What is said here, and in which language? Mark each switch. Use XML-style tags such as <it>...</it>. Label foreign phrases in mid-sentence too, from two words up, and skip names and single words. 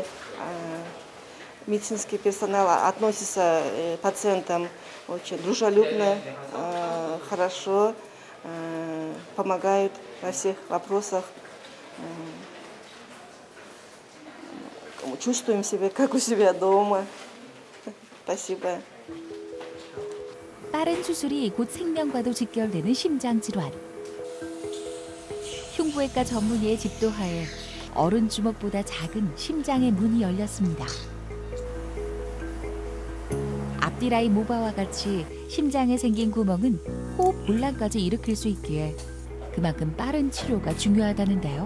<ru>Медицинский персонал относится к пациентам очень дружелюбно, хорошо, помогают во всех вопросах. Чувствуем себя, как у себя дома. Спасибо.</ru> <ko>빠른 수술이 곧 생명과도 직결되는 심장 질환. 흉부외과 전문의의 집도하에 어른 주먹보다 작은 심장의 문이 열렸습니다. 앞뒤라인 모바와 같이 심장에 생긴 구멍은 호흡 곤란까지 일으킬 수 있기에 그만큼 빠른 치료가 중요하다는데요.</ko>